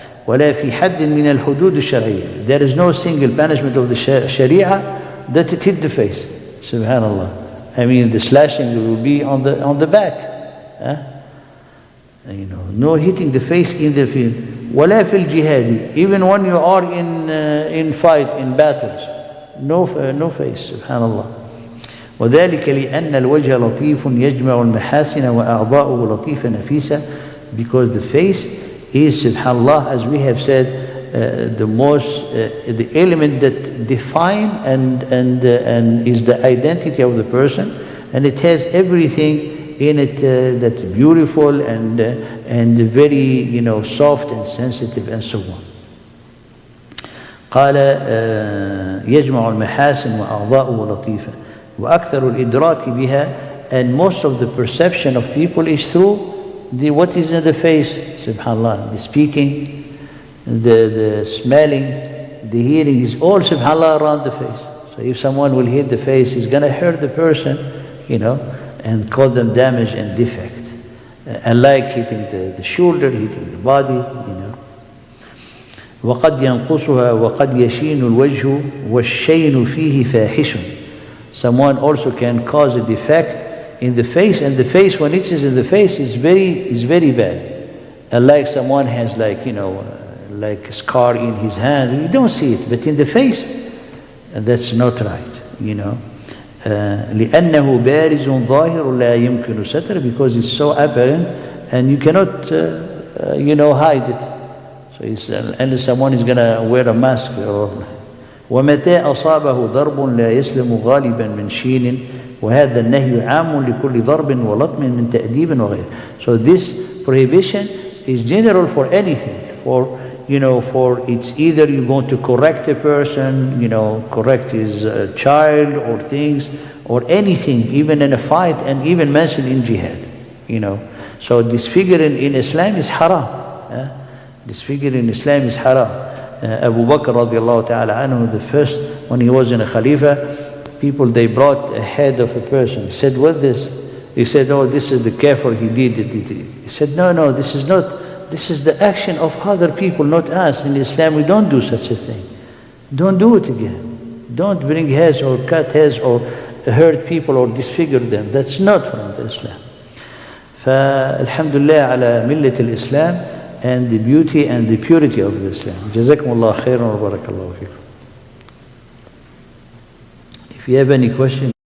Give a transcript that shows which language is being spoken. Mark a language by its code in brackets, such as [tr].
[ar] ولا في حد من الحدود الشرعية. [en] There is no single punishment of the Sharia that it hit the face. Subhanallah. I mean, the slashing will be on the back. No hitting the face in the field. [ar] ولا في الجهاد. [en] Even when you are in fight, in battles, no face. Subhanallah. [ar] وذلك لأن الوجه لطيف يجمع المحاسن وأعضاؤه لطيفة نفيسة. [en] Because the face is, subhanallah, as we have said, the element that define and is the identity of the person, and it has everything in it that's beautiful and very soft and sensitive and so on. [ar] قال يجمع المحاسن وأعضاؤه لطيفة وأكثر الإدراك بها, [en] and most of the perception of people is through what is in the face. Subhanallah, the speaking, the smelling, the hearing is all, subhanallah, around the face. So if someone will hit the face, he's going to hurt the person, and cause them damage and defect. Unlike hitting the shoulder, hitting the body, [ar] وقد ينقصها وقد يشين الوجه والشين فيه فاحش. [en] Someone also can cause a defect in the face, and the face, when it is in the face, is very bad. Unlike someone has like a scar in his hand, you don't see it, but in the face, that's not right. [ar] لأنه بارز ظاهر لا يمكن ستر, [en] because it's so apparent and you cannot hide it. So unless someone is going to wear a mask. [ar] ومتى أصابه ضرب لا يسلم غالبا من شين وهذا النهي عام لكل ضرب ولطم من تأديب وغيره. [en] So this prohibition is general for anything, for it's either you're going to correct a person, correct his child or things or anything, even in a fight, and even mentioned in jihad, So disfiguring in Islam is haram. Disfiguring in Islam is haram. Abu Bakr radiallahu ta'ala anhu, the first, when he was in a Khalifa, people, they brought a head of a person. He said, what this? He said, oh, this is the kafir, he did it. He said, no, this is not. This is the action of other people, not us. In Islam, we don't do such a thing. Don't do it again. Don't bring heads or cut heads or hurt people or disfigure them. That's not from the Islam. [ar] فالحمد لله على ملة الإسلام [en] and the beauty and the purity of the Islam. [ar] جزاكم الله خيرا وبارك الله فيكم. [en] If you have any question.